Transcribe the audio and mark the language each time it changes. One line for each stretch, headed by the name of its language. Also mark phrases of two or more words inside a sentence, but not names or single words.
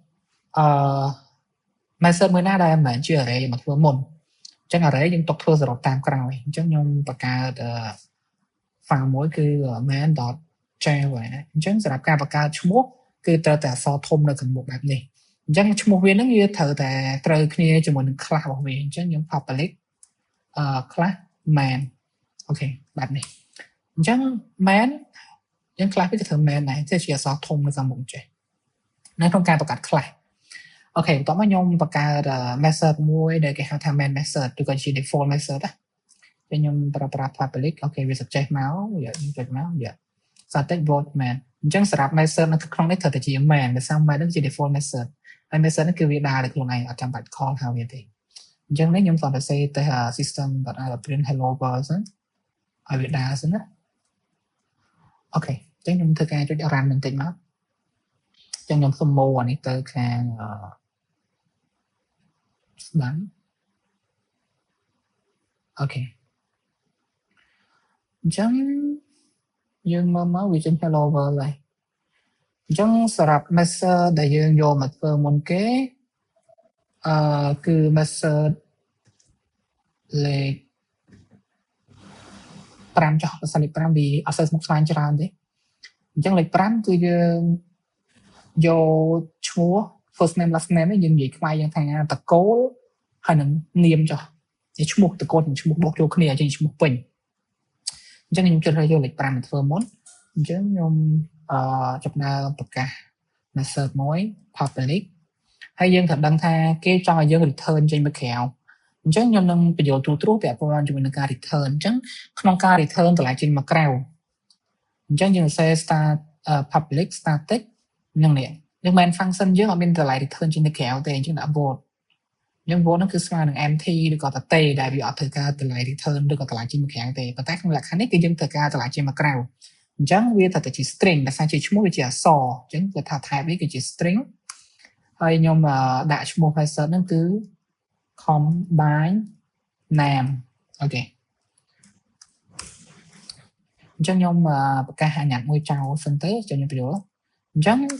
Khmer: message មួយណាដែលមិនមែនជា array មកធ្វើមុនអញ្ចឹង array យើងទុកធ្វើសរុបតាមក្រោយអញ្ចឹងខ្ញុំបង្កើត file មួយគឺ main.java អញ្ចឹងសម្រាប់ការបង្កើតឈ្មោះគឺត្រូវតែអក្សរធំនៅខាងមុខបែបនេះអញ្ចឹងឈ្មោះ វានឹងវាត្រូវតែត្រូវគ្នាជាមួយនឹង class របស់វាអញ្ចឹងខ្ញុំ
English: public class main
Khmer: អូខេបែបនេះអញ្ចឹង main យើង class វាគឺត្រូវ main ដែរតែជាអក្សរធំ នៅខាងមុខចេះនៅក្នុងការបង្កើត class អូខេបន្ទាប់មកខ្ញុំបង្កើត method មួយដែលគេហៅថា
English: main method
Khmer: ឬក៏ជា
English: default method
Khmer: ណាខ្ញុំប្រើ public អូខេវា suggest មកយើងចុចមក
English: static void main
Khmer: អញ្ចឹងសម្រាប់ method នៅក្នុងនេះត្រូវតែជា main ដែលសារ main នេះជា
English: default method
Khmer: ហើយ method នេះគឺវាដើរដោយខ្លួនឯងអត់ចាំបាច់ call ហៅវាទេអញ្ចឹងនេះខ្ញុំសរសេរទៅ
English: system.out.print hello world
Khmer: សិនឲ្យវាដើរសិនណាអូខេអញ្ចឹងខ្ញុំធ្វើការចុច run បន្តិចមកអញ្ចឹងខ្ញុំសុំម៉ូអានេះទៅខាង ស្ដាំអូខេអញ្ចឹងយើងមកវាចេញ
English: hello world
Khmer: ហើយអញ្ចឹងសម្រាប់ method ដែលយើងយកមកធ្វើមុនគេគឺ method លេខ 5ចុះលេខ5វាអត់សូវស្មុគស្មាញច្រើនទេអញ្ចឹងលេខ5គឺយើងយកឈ្មោះ
English: first name last name
Khmer: នេះយើងនិយាយខ្មែរយើង ថាតកូលហើយនឹងនាមចុះជាឈ្មោះតកូលនិងឈ្មោះបូកចូលគ្នាជាឈ្មោះពេញអញ្ចឹងខ្ញុំជ្រើសរើសយកលេខ5មកធ្វើមុនអញ្ចឹងខ្ញុំចាប់ដើមប្រកាស method មួយ public ហើយយើងត្រូវដឹង ថាគេចង់ឲ្យយើង return ចេញមកក្រៅអញ្ចឹងខ្ញុំនឹងបញ្យល់ទូទៅពាក់ព័ន្ធជាមួយនឹងការ return អញ្ចឹងក្នុងការ return តម្លៃចេញមកក្រៅអញ្ចឹងយើងសរសេរ
English: start public static
Khmer: នឹងនេះយើងមិន function យើងអត់មានតម្លៃ return ចេញទៅក្រៅទេអញ្ចឹងដាក់ void អញ្ចឹង void ហ្នឹងគឺស្មើ នឹង empty ឬក៏តែដែលវាអត់ធ្វើការតម្លៃ return ឬក៏តម្លៃចេញមកក្រៅទេប៉ុន្តែក្នុងលក្ខខណ្ឌនេះគឺយើងត្រូវការតម្លៃចេញមកក្រៅអញ្ចឹងវាត្រូវតែជា string ដែលថាជាឈ្មោះវាជាអក្សរអញ្ចឹងគេថា type វាគឺជា string ហើយខ្ញុំដាក់ឈ្មោះ method ហ្នឹងគឺ
English: combine name
Khmer: អូខេអញ្ចឹងខ្ញុំប្រកាសអាញាត់មួយចោលសិនទៅចាំខ្ញុំបញ្យល់អញ្ចឹង